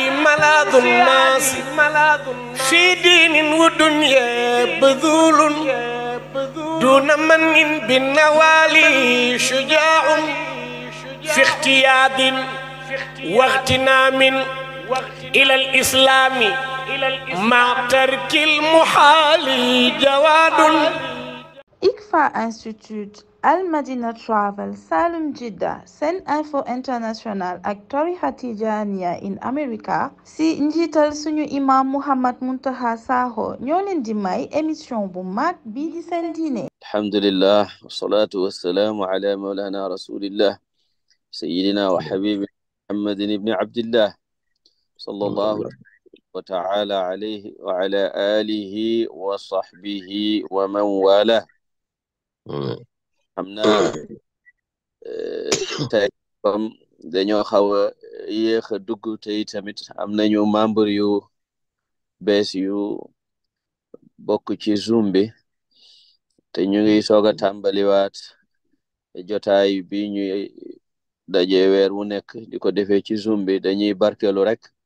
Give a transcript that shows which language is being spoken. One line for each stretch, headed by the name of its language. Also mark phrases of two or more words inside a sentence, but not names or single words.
Arabic: ملاذ الناس في دين ودنيا بذول دون من بالنوالي شجاع في اختياد واغتنام إلى الإسلام مع ترك المحال جواد.
Wolof: ICFA Institute, Al Madina Travel, Salum Jidda, Sen Info International ak tarixa Tijaaniya in America si njiital suñu imam Muhammad Muntaqa Sakho ñoo leen di may émission bu mag bii di seen diine.
Arabic: الحمد لله والصلاة والسلام على مولانا رسول الله سيدنا وحبيبنا محمد ابن عبد الله صلى الله وتعالى عليه وعلى آله وصحبه ومن والى.
Wolof: xam naa tey comme dañoo xaw a yéex a dugg te tamit am nañu membre yu bees yu bokk ci Zoom bi te ñu ngi soog a tàmbaliwaat jotaay bi ñuy daje weer wu nekk di ko defee ci Zoom bi dañuy barkeelu rek